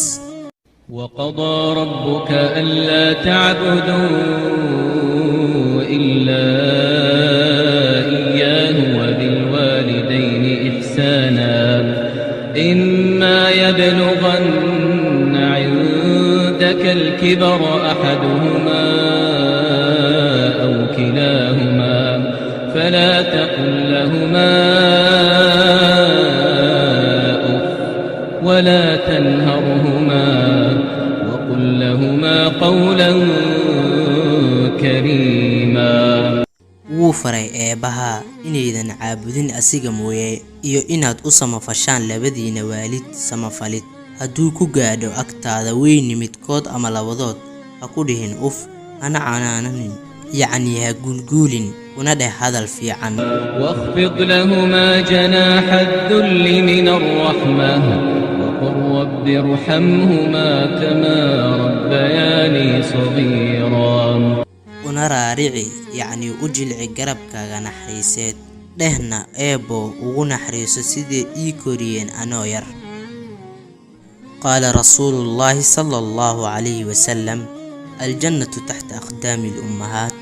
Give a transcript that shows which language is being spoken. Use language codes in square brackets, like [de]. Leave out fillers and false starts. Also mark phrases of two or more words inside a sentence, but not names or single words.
[ar] وقضى ربك ألا تعبدوا إلا إياه وبالوالدين إحسانا إما يبلغن عندك الكبر أحدهما أو كلاهما فلا تقل لهما أف ولا تنهرهما وقل لهما قولا كريما. [so] wuu faray eebaha inaydan caabudin asiga mooye iyo inaad u samafashaan labadiina waalid samafalid. hadduu ku gaadho agtaada weyni midkood ama labadood, ha ku dhihin uf, hana canaananin, yacni ha guulguulin, kuna dheh hadal fiican. [ar] واخفض لهما جناح الذل من الرحمة وقل رب ارحمهما كما ربياني صغيرا. [so] una raarici, yacni u jilci garabkaaga naxariiseed, dhehna eebo ugu naxariiso sidee ii koriyeen anoo yar. [ar] قال رسول الله صلى الله عليه وسلم الجنة تحت أقدام الأمهات.